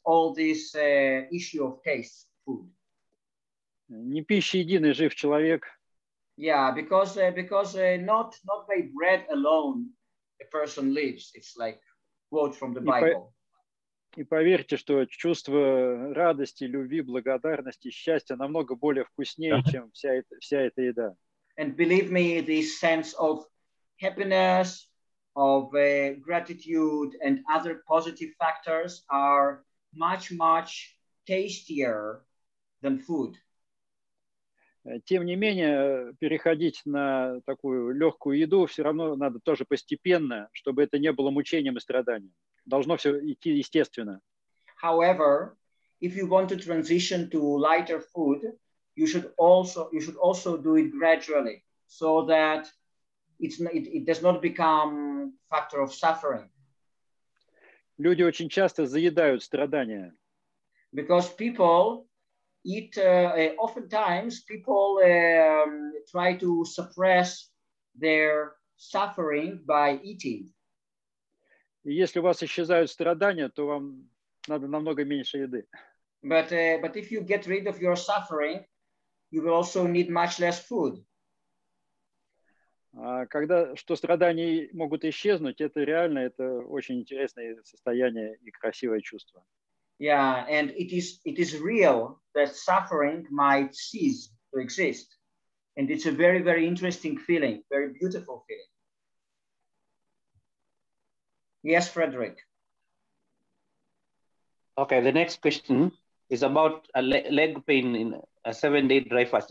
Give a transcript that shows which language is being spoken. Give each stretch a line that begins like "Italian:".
English: All this issue of taste, food.
Russian: Не пища единой жив человек.
English: Yeah, because not by bread alone a person lives. It's like quote from the Bible.
Russian: И поверьте, что чувство радости, любви, благодарности, счастья намного более вкуснее, чем вся эта еда.
English: And believe me, this sense of happiness, of gratitude, and other positive factors are much, much tastier than food.
Russian: Тем не менее, переходить на такую легкую еду все равно надо тоже постепенно, чтобы это не было мучением и страданием. Должно все идти естественно.
English: However, if you want to transition to lighter food, you should also do it gradually, so that it does not become factor of suffering.
Russian: Люди очень часто заедают страдания.
English: Because people eat, oftentimes people try to suppress their suffering by eating.
Russian: И если у вас исчезают страдания, то вам надо намного меньше еды.
English: But if you get rid of your suffering, you will also need much less food.
Russian: Когда страдания могут исчезнуть, это реально, это очень интересное состояние и красивое чувство.
English: Yeah, and it is real that suffering might cease to exist. And it's a very, very interesting feeling, very beautiful feeling. Yes, Frederick. Okay, the next question is about a leg pain in a 7-day dry fast.